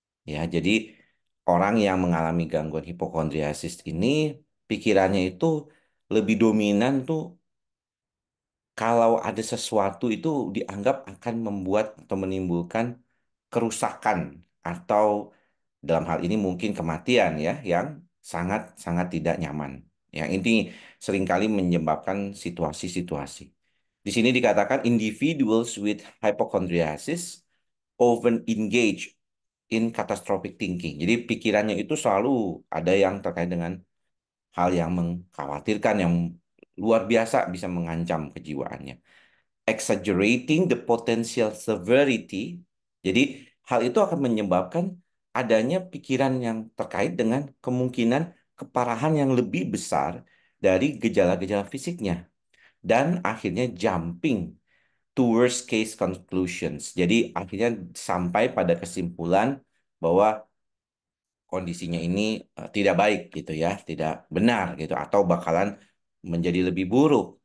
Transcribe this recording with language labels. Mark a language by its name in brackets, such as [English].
[Indonesian] Ya, jadi orang yang mengalami gangguan hipokondriasis ini pikirannya itu lebih dominan tuh kalau ada sesuatu itu dianggap akan membuat atau menimbulkan kerusakan atau dalam hal ini mungkin kematian ya yang sangat-sangat tidak nyaman. Yang ini seringkali menyebabkan situasi-situasi. Di sini dikatakan [English] individuals with hypochondriasis often engage in catastrophic thinking. [Indonesian] Jadi pikirannya itu selalu ada yang terkait dengan hal yang mengkhawatirkan, yang luar biasa bisa mengancam kejiwaannya. [English] Exaggerating the potential severity. [Indonesian] Jadi hal itu akan menyebabkan adanya pikiran yang terkait dengan kemungkinan keparahan yang lebih besar dari gejala-gejala fisiknya. Dan akhirnya [English] jumping to worst case conclusions. [Indonesian] Jadi akhirnya sampai pada kesimpulan bahwa kondisinya ini tidak baik gitu ya, tidak benar gitu atau bakalan menjadi lebih buruk.